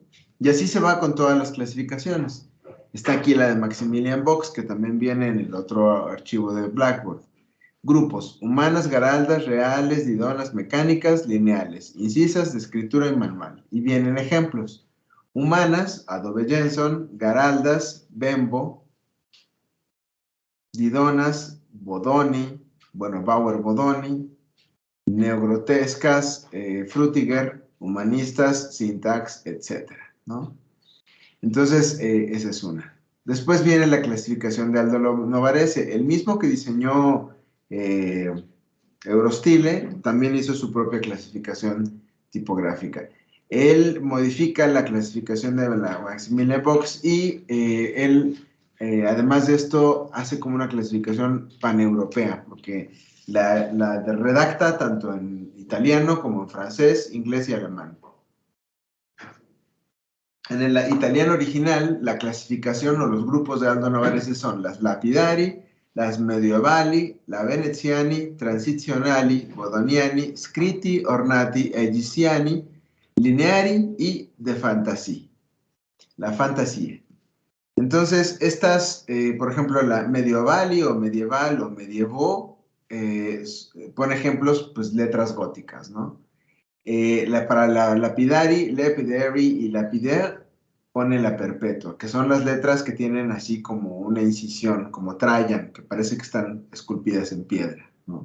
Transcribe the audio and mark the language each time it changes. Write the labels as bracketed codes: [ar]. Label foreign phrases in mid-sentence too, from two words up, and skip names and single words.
[es] Y así se va con todas las clasificaciones. Está aquí la de Maximilian Box, que también viene en el otro archivo de Blackboard. Grupos: humanas, garaldas, reales, didonas, mecánicas, lineales, incisas, de escritura y manual. Y vienen ejemplos: humanas, Adobe Jenson; garaldas, Bembo; didonas, Bodoni, Bauer Bodoni; neogrotescas, Frutiger; humanistas, Syntax, etc., ¿no? Entonces, esa es una. Después viene la clasificación de Aldo Novarese, el mismo que diseñó Eurostile, también hizo su propia clasificación tipográfica. Él modifica la clasificación de la Maximilian Box y él, además de esto, hace como una clasificación paneuropea, porque la redacta tanto en italiano como en francés, inglés y alemán. En el italiano original, la clasificación o los grupos de Aldo Novarese son las lapidari, las medievali, la veneziani, [it] transizionali, bodoniani, scritti, ornati, egiciani, lineari [es] y de fantasía. La fantasía. Entonces, estas, por ejemplo, la medievali o medieval o medievo, pone ejemplos, pues letras góticas, ¿no? Para la lapidari, lapidary y lapidaire pone la perpetua, que son las letras que tienen así como una incisión, como Trajan, que parece que están esculpidas en piedra, ¿no?